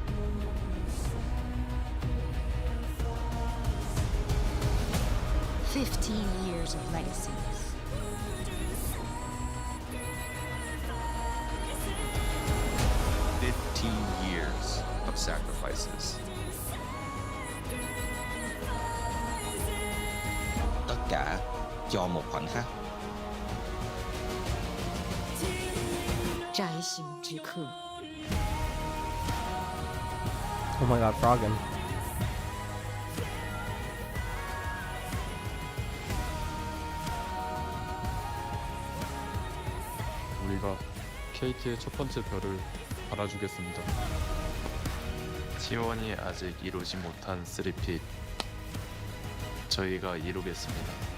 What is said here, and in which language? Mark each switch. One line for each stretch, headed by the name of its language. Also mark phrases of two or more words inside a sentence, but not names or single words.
English: 15 years of legacies. Years of sacrifices.
Vietnamese: Tất cả cho một khoảnh khắc.
Chinese: 摘星之刻。
English: Oh my god, Froggen.
Korean: 우리가 KT의 첫 번째 별을 달아주겠습니다. T1이 아직 이루지 못한 3핏 저희가 이루겠습니다.